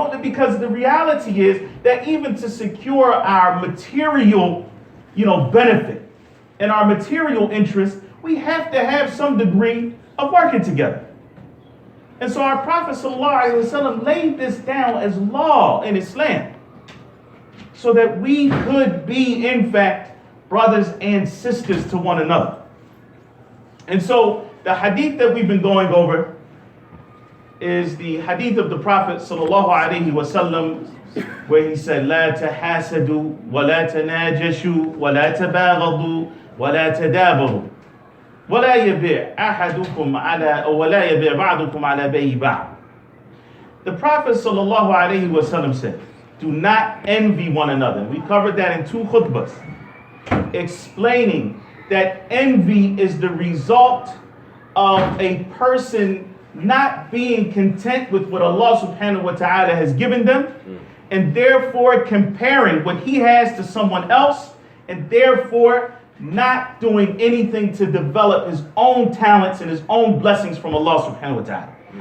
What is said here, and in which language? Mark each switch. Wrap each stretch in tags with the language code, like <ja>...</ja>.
<en>Because the reality is that even to secure our material, benefit and our material interests, we have to have some degree of working together. And so our Prophet ﷺ laid this down as law in Islam so that we could be, in fact, brothers and sisters to one another. And so the hadith that we've been going over is the hadith of the Prophet ﷺ, where he said,</en> <ar>لا تحاسدوا ولا تناجشوا ولا تباغضوا ولا تدابروا ولا يبيع أحدكم على ولا يبيع بعضكم على بيع بعض.</ar> <en>The Prophet ﷺ said, do not envy one another. We covered that in 2 khutbahs, explaining that envy is the result of a person not being content with what Allah subhanahu wa ta'ala has given them, and therefore comparing what he has to someone else, and therefore not doing anything to develop his own talents and his own blessings from Allah subhanahu wa ta'ala.</en>